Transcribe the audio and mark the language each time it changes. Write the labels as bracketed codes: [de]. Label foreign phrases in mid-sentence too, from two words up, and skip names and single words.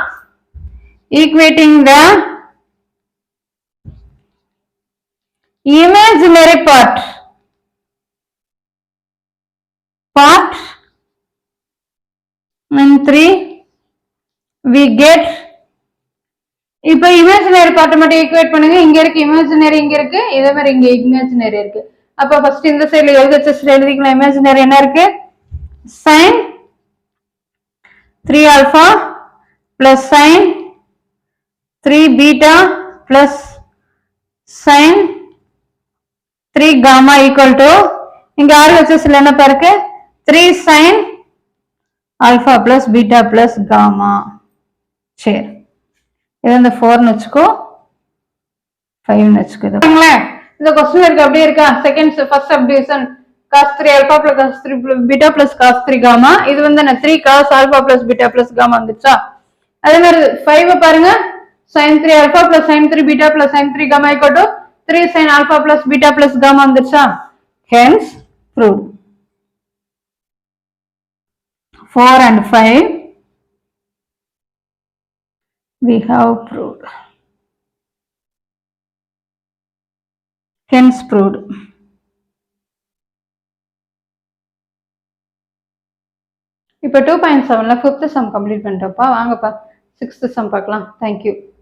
[en] equating the imaginary part in 3 we get [ta] இப்போ [en] imaginary part [ta] மட்டும் ஈக்குவேட் பண்ணுங்க. இங்க இருக்கு இமேஜினரி, இங்க இருக்கு, இதே மாதிரி இங்க இமேஜினரி இருக்கு. அப்ப ஃபர்ஸ்ட் இந்த சைடுல LHSல எழுதிக்கலாம். இமேஜினரி என்ன இருக்கு? [en] sin 3 alpha plus sin 3 beta plus sin 3 gamma equal to [ta] இங்க RHSல என்ன இருக்கு? [en] 3 sin alpha plus beta plus gamma. [ta] சரி, இது இந்த 4ன்னு வச்சுக்கோ, 5ன்னு வச்சுக்கோ. இந்த क्वेश्चन இருக்கு அப்படியே இருக்கா? [en] second first subdivision cos 3 alpha plus cos 3 beta plus cos 3 gamma. [ta] இது வந்து என்ன [en] 3 cos alpha plus beta plus gamma [ta] வந்துச்சா? அதே மாதிரி 5 பாருங்க, [en] sin 3 alpha plus sin 3 beta plus sin 3 gamma equal to 3 sin alpha plus beta plus gamma வந்துச்சா? Hence proved. 4 and 5 we have proved. Hence proved. [ta] இப்போ 2.7ல [en] 5th sum [ta] கம்ப்ளீட் பண்ணிட்டோம்ப்பா. வாங்கப்பா [en] 6th sum [ta] பார்க்கலாம். [en] Thank you.